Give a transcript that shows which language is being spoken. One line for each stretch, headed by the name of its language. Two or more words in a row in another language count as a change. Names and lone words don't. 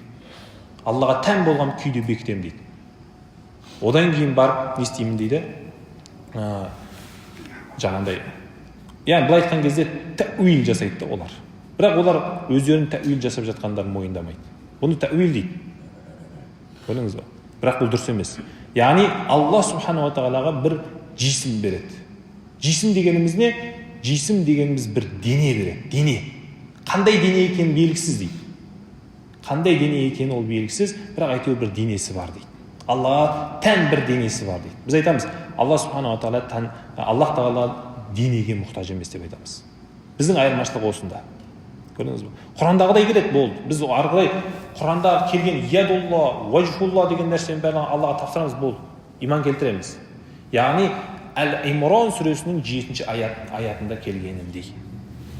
Kazakh: Аллаға тән болған күйде бекітемін дейді. Одан кейін барып не істеймін дейді? Жаңағындай. Яғни былай айтқан кезде тәуил жасайды олар. Бірақ олар өздерінің тәуил жасап жатқандарын мойындамайды. Бұны тәуил дейді. Көрдіңіз бе? Бірақ бұл дұрыс емес. Яғни Алла
Arabic: سبحانه وتعالى
Kazakh: бір жисім береді. Жисім дегеніміз не? Жисім дегеніміз бір дене береді. Дене. Қандай дене екені белгісіз дейді. Қандай дене екені ол белгісіз, бірақ әйтеуір бір денесі бар дейді. Аллаға тән бір денесі бар дейді. Біз айтамыз, Алла
Arabic: سبحانه وتعالى
Kazakh: Аллах Тағала денеге мұқтаж емес деп айтамыз. Біздің айырмашылық осында. Көрдіңіз бе? Құрандағыдай келеді, болды. Біз ары қарай Құранда келген
Arabic: يد الله، وجه الله
Kazakh: деген нәрсені бәрін Аллаға тапсырамыз, болды. Иман келтіреміз. Яғни Әл-Имран сүресінің 7-ші аятында келгеніндей.